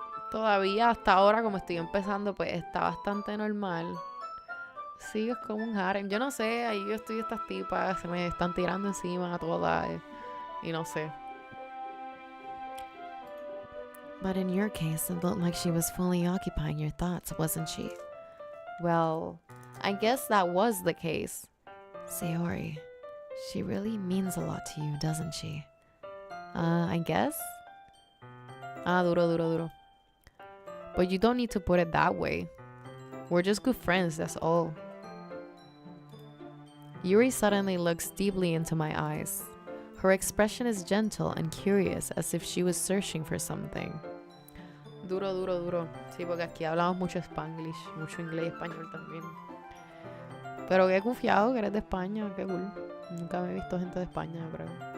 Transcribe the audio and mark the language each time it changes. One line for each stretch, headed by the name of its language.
Spanish: Todavía hasta ahora, como estoy empezando, pues está bastante normal. Sí, es como un harem. Yo no sé, ahí yo estoy estas tipas, se me están tirando encima a todas. Y no sé.
English: But in your case, it looked like she was fully occupying your thoughts, wasn't she? Well, I guess that was the case. Sayori, she really means a lot to you, doesn't she? I guess.
Spanish: Duro.
English: But you don't need to put it that way. We're just good friends, that's all. Yuri suddenly looks deeply into my eyes. Her expression is gentle and curious, as if she was searching for something.
Spanish: Duro. Sí, porque aquí hablamos mucho Spanglish, mucho inglés y español también. Pero qué confiado que eres de España, qué cool. Nunca me he visto gente de España, creo.